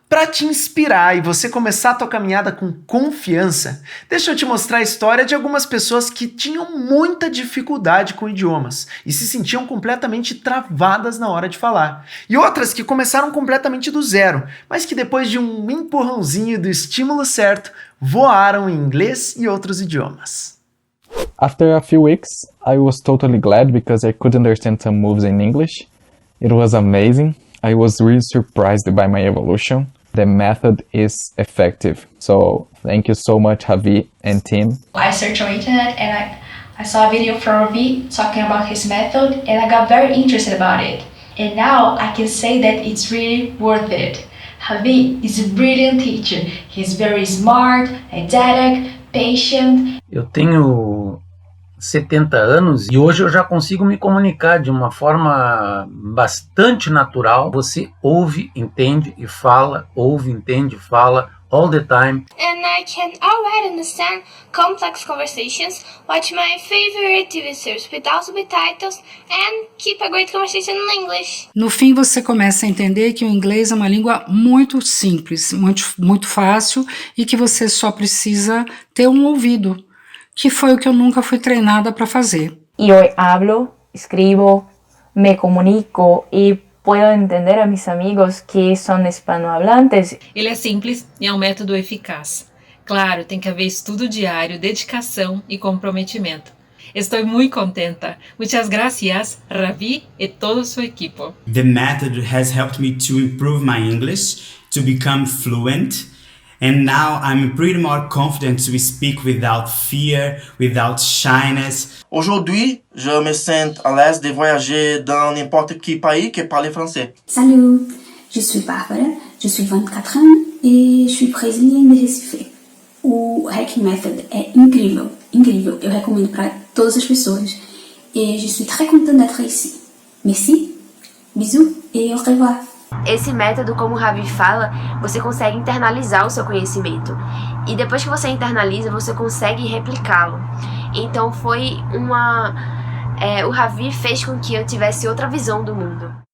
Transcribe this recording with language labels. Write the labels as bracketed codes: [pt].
[pt] Para te inspirar e você começar a tua caminhada com confiança, deixa eu te mostrar a história de algumas pessoas que tinham muita dificuldade com idiomas e se sentiam completamente travadas na hora de falar. E outras que começaram completamente do zero, mas que depois de um empurrãozinho e do estímulo certo, voaram em inglês e outros idiomas. [en] After a few weeks, I was totally glad because I could understand some moves in English. It was amazing. I was really surprised by my evolution. The method is effective. So thank you so much, Javi and team. I searched on internet and I saw a video from Ravi talking about his method and I got very interested about it. And now I can say that it's really worth it. Javi is a brilliant teacher. He's very smart, didactic, patient. [pt] Eu tenho 70 anos e hoje eu já consigo me comunicar de uma forma bastante natural. Você ouve, entende e fala, ouve, entende e fala [en] all the time. And I can already understand complex conversations, watch my favorite TV series without subtitles and keep a great conversation in English. [pt] No fim você começa a entender que o inglês é uma língua muito simples, muito fácil e que você só precisa ter um ouvido, que foi o que eu nunca fui treinada para fazer. [es] Y hoy hablo, escribo, me comunico y puedo entender a mis amigos que son hispanohablantes. [pt] Ele é simples e é um método eficaz. Claro, tem que haver estudo diário, dedicação e comprometimento. Estou muito contenta. [es] Muchas gracias, Ravi e todo su equipo. [en] The method has helped me to improve my English, to become fluent. And now I'm pretty more confident to speak without fear, without shyness. [fr] Aujourd'hui, je me sens à l'aise de voyager dans n'importe quel pays qui parle français. Salut, je suis Bárbara, je suis 24 ans et je suis brésilienne de Recife. [pt] O Hacking Method é incrível, incrível. Eu recomendo para todas as pessoas. [fr] Et je suis très contente d'être ici. Merci, bisous et au revoir. [pt] Esse método, como o Ravi fala, você consegue internalizar o seu conhecimento. E depois que você internaliza, você consegue replicá-lo. Então o Ravi fez com que eu tivesse outra visão do mundo.